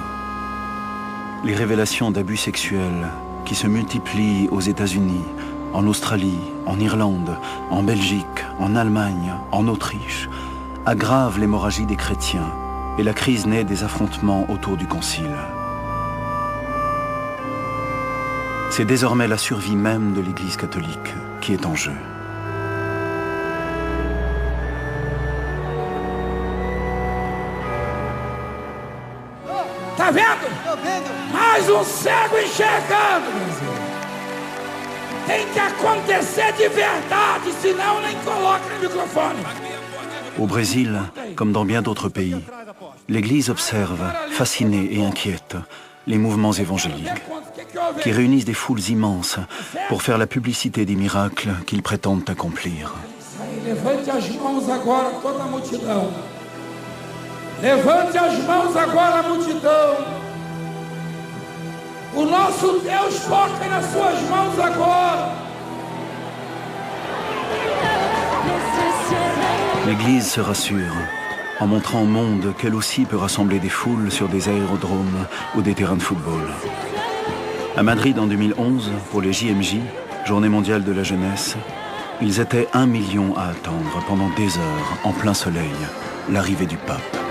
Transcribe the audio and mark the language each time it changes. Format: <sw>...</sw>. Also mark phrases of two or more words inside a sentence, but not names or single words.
<fr>Les révélations d'abus sexuels qui se multiplient aux États-Unis, en Australie, en Irlande, en Belgique, en Allemagne, en Autriche, aggravent l'hémorragie des chrétiens et la crise naît des affrontements autour du Concile. C'est désormais la survie même de l'Église catholique qui est en jeu.</fr> <pt>Tá vendo? Mais cego enxergando. Tem que acontecer de verdade, senão nem coloca no microfone.</pt> <fr>Au Brésil, comme dans bien d'autres pays, l'Église observe, fascinée et inquiète, les mouvements évangéliques, qui réunissent des foules immenses pour faire la publicité des miracles qu'ils prétendent accomplir.</fr> <pt>Levante as mãos agora, toda a multidão. Levante as mãos agora, a multidão. O nosso Deus toca nas suas mãos agora.</pt> <fr>L'Église se rassure. en montrant au monde qu'elle aussi peut rassembler des foules sur des aérodromes ou des terrains de football. À Madrid en 2011, pour les JMJ, Journée mondiale de la jeunesse, ils étaient 1 million à attendre pendant des heures, en plein soleil, l'arrivée du pape.</fr>